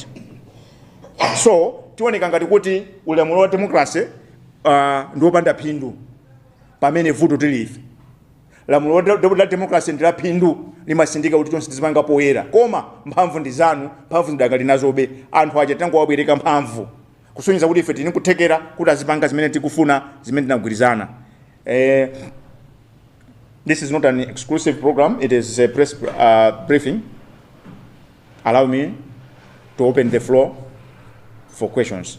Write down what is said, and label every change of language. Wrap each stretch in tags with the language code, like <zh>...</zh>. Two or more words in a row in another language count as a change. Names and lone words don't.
<ny>So tioneka ngati kuti ulamuliro wa democracy ndiopanda phindu pamene vuto tilife. Lamulo la democracy ndila phindu limasindika kuti chonse tizimanga poyera, koma mphamvu ndi zanu, mphamvu ndakali nazobe anthu aja tangowabwereka mphamvu kusonyeza kuti ife tini kuthekera kuti azipanga zimene tikufuna zimene tinagwirizana.</ny> <en>This is not an exclusive program, it is a press briefing. Allow me to open the floor for questions.</en>